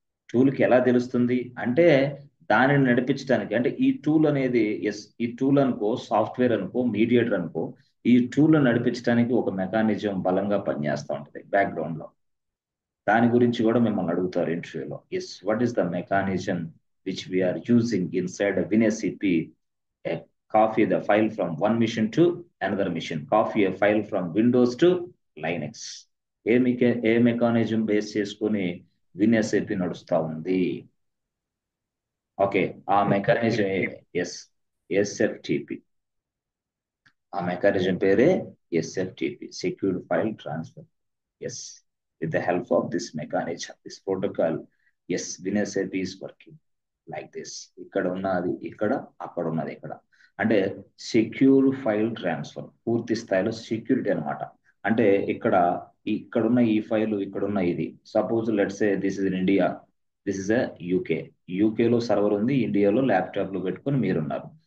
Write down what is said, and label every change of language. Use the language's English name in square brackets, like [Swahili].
[Telugu] టూల్కి ఎలా తెలుస్తుంది అంటే, దానిని నడిపించడానికి అంటే ఈ టూల్ అనేది ఎస్ ఈ టూల్ అనుకో, సాఫ్ట్వేర్ అనుకో, మీడియేటర్ అనుకో, ఈ టూల్ నడిపించడానికి ఒక మెకానిజం బలంగా పనిచేస్తూ ఉంటుంది బ్యాక్గ్రౌండ్ లో. దాని గురించి కూడా మిమ్మల్ని అడుగుతారు ఇంటర్వ్యూలో. [English] Yes what is the mechanism which we are using inside WinSCP copy the file from one machine to another machine, copy a file from Windows to Linux. [Telugu] ఏ mechanism base చేసుకుని విన్ఎస్ఏపి నడుస్తా ఉంది? ఓకే, ఆ మెకానిజం ఎస్ ఎస్ఎఫ్టిపి. ఆ mechanism పేరే ఎస్ఎఫ్టిపి, secured file transfer. [English] Yes with the help of this mechanism, this protocol, yes, WinSAP is working like this. [Telugu] ఇక్కడ ఉన్నది ఇక్కడ, అక్కడ ఉన్నది ఇక్కడ. అంటే సెక్యూర్ ఫైల్ ట్రాన్స్ఫర్ పూర్తి స్థాయిలో సెక్యూరిటీ అనమాట. అంటే ఇక్కడున్న ఈ ఫైల్, ఇక్కడున్న ఇది, [English] Suppose let's say this is in India, this is a UK. [Telugu] యూకేలో సర్వర్ ఉంది, ఇండియాలో ల్యాప్టాప్ లో పెట్టుకొని మీరున్నారు.